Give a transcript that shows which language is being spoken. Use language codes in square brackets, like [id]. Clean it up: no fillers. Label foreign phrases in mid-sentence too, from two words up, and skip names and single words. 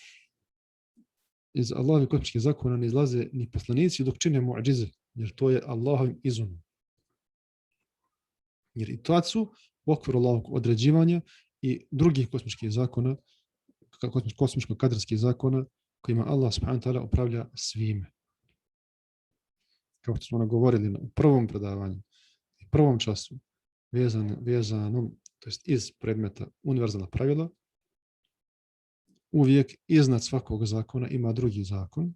[bs] Iz Allahovih kosmičkih zakona ne izlaze ni poslanici dok čine muadžize, jer to je Allahovim izunom. Jer i to su u okviru Allahovog određivanja i drugih kosmičkih zakona, kosmičko-kadarskih zakona, kojima Allah [ar] سبحانه وتعالى [bs] upravlja svime. Kao što smo nagovorili u prvom predavanju, u prvom času, vezano, to jest iz predmeta univerzalna pravila, uvijek iznad svakog zakona ima drugi zakon.